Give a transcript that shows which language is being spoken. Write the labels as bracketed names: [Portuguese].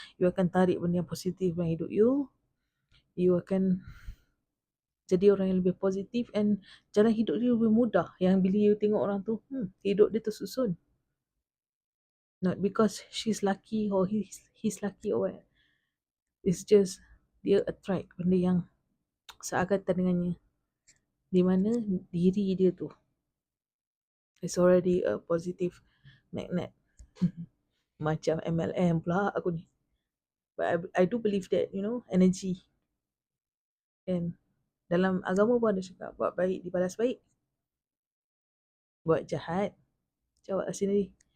[Malay] You akan tarik benda yang positif dalam hidup you. You akan jadi orang yang lebih positif, and jalan hidup dia lebih mudah. Yang bila you tengok orang tu, hidup dia tersusun. [English] Not because she's lucky or he's lucky or what. It's just [Malay] dia attract benda yang seagatan dengannya. Di mana diri dia tu [English] is already a positive magnet. [Malay] Macam MLM pula aku ni. [English] But I do believe that, energy. [Malay] And dalam agama pun ada cakap, buat baik dibalas baik, buat jahat jawab sendiri.